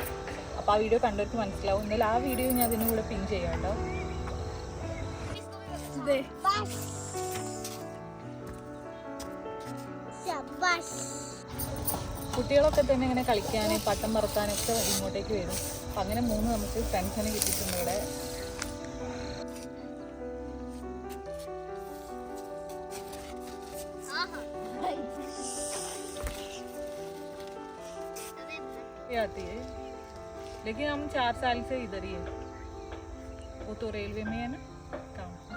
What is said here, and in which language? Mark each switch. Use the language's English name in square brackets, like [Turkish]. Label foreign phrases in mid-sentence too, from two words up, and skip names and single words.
[Malayalam] അപ്പോൾ ആ വീഡിയോ കണ്ടവർക്ക് മനസ്സിലാവും. എന്നാലും ആ വീഡിയോ ഞാൻ അതിൻ്റെ കൂടെ പിൻ ചെയ്യാം കേട്ടോ. കുട്ടികളൊക്കെ തന്നെ ഇങ്ങനെ കളിക്കാനും പട്ടം പറത്താനൊക്കെ ഇങ്ങോട്ടേക്ക് വരും. അപ്പം അങ്ങനെ 3 നമുക്ക് ഫ്രണ്ട്സിനെ കിട്ടിയിട്ടുണ്ട് ഇവിടെ. [Hindi] आती है लेकिन हम 4 साल से इधर ही है. वो तो रेलवे में है ना काम.